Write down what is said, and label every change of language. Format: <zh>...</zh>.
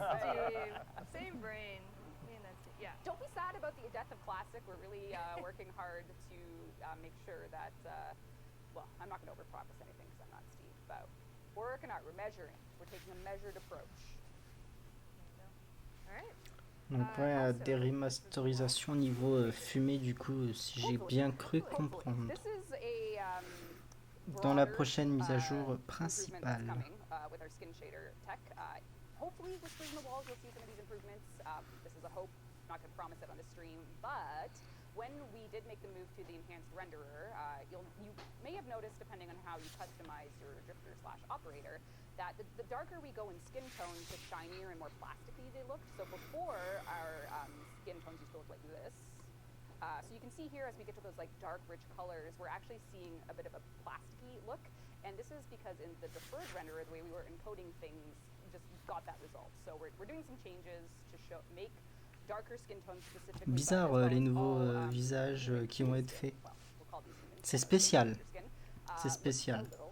<en>Steve. Same brain. Me and that Steve. Yeah. Don't be sad about the death of classic. We're really working hard to make sure that, well, I'm not going to overpromise anything because I'm not Steve, but we're working hard. We're measuring. We're taking a measured approach. All right.</en> <fr>Donc ouais, des remasterisations niveau fumée du coup, si j'ai bien cru comprendre.</fr> <en>This is a</en> <fr>Dans la prochaine mise à jour principale.</fr> <en>With our skin shader tech. Hopefully, Whispers in the Walls, you'll see some of these improvements. This is a hope. I'm not going to promise it on the stream, but when we did make the move to the enhanced renderer, you may have noticed, depending on how you customize your drifter/operator, that the darker we go in skin tones, the shinier and more plasticky they look. So before, our skin tones used to look like this. So you can see here, as we get to those like dark, rich colors, we're actually seeing a bit of a plasticky look. And this is because in the deferred renderer, the way we were encoding things just got that result. So we're doing some changes to make darker skin tones specifically.</en> <fr>Bizarre les nouveaux visages qui vont être faits. C'est spécial. C'est spécial.</fr>